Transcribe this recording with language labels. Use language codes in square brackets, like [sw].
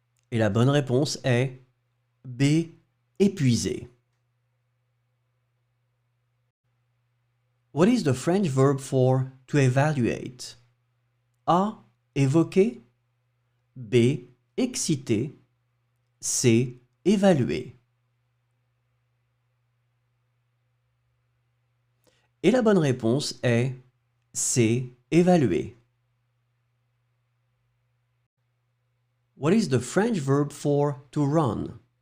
[fr] Et la bonne réponse est B. Épuiser. [en] What is the French verb for to evaluate? [fr] A. Évoquer. B. Exciter. C. Évaluer. Et la bonne réponse est C. Évaluer. [en] What is the French verb for to run?